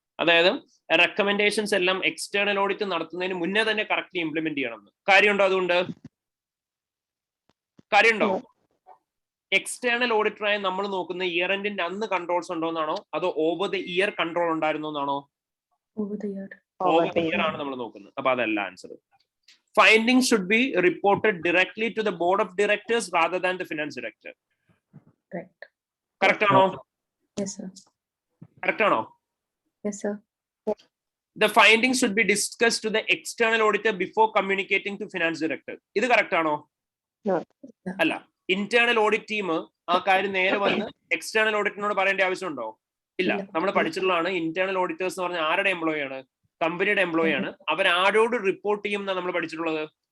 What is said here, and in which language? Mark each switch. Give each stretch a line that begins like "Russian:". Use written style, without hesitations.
Malayalam: അതായത് റെക്കമെൻഡേഷൻസ് എല്ലാം external audit നടത്തുന്നതിന് മുന്നേ തന്നെ കറക്റ്റ്ലി ഇംപ്ലിമെന്റ് ചെയ്യണം. കാര്യമുണ്ടോ? അതുകൊണ്ട് കാര്യമുണ്ടോ? എക്സ്റ്റേണൽ ഓഡിറ്ററായി നമ്മൾ നോക്കുന്ന ഇയർ എൻഡിന്റെ അന്ന് കൺട്രോൾസ് ഉണ്ടോന്നാണോ അതോ ഓവർ ദ ഇയർ കൺട്രോൾ ഉണ്ടായിരുന്നോ എന്നാണോ? ഓവർ ദ ഇയർ ആണ് നമ്മൾ നോക്കുന്നത്. അപ്പൊ അതല്ല answer.
English: Findings should be reported directly to the board of directors rather than the finance director. Correct.
Malayalam: Correct ആണോ?
English: Yes, sir.
Malayalam: Correct ആണോ?
English: Yes, sir. The findings should be discussed to the external auditor before communicating to finance director.
Malayalam: ഇത് correct ആണോ?
English: No.
Malayalam: അല്ല. Internal audit team ആ കാര്യം നേരെ വന്ന് external ഓഡിറ്റിനോട് പറയേണ്ട ആവശ്യമുണ്ടോ? ഇല്ല. നമ്മൾ പഠിച്ചിട്ടുള്ളതാണ് ഇന്റേണൽ ഓഡിറ്റേഴ്സ് എന്ന് പറഞ്ഞാൽ ആരുടെ എംപ്ലോയി ആണ്? കമ്പനിയുടെ എംപ്ലോയി ആണ്. അവർ ആരോട് റിപ്പോർട്ട് ചെയ്യും എന്നാണ് നമ്മൾ പഠിച്ചിട്ടുള്ളത്?